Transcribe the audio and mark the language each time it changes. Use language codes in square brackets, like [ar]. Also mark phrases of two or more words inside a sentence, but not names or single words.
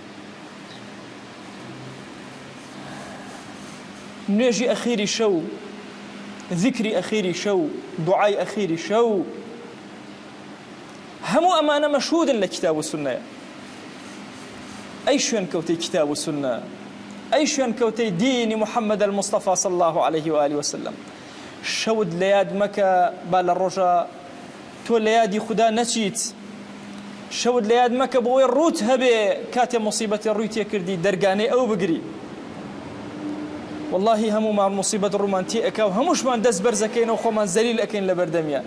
[ckb] نوێژی ئەخیری شەو ذیکری ئەخیری شەو دوعای ئەخیری شەو هەموو ئەمانە مەشهودن لە کتاب و سونەیە ئەی شوێن کەوتەی کتاب و سونە ئەی شوێن کەوتەی دینی محەممەد [ar] المصطفى صلى الله عليه وآله وسلم [ckb] شەوت لە یاد مەکە با لە ڕۆژە تۆ لە یادی خوددا نەچیت شەوت لە یاد مەکە بۆی ڕوت هەبێ کاتێ مصیبەتی ڕووی تێ کردی دەرگانەی ئەو بگری واللهی هەموومان مصیبەت ڕوومانتی ئەکا و هەمووشمان دەست بەرزەکەینەوە خۆمان زەلیل ئەکەین لە بەردەمیان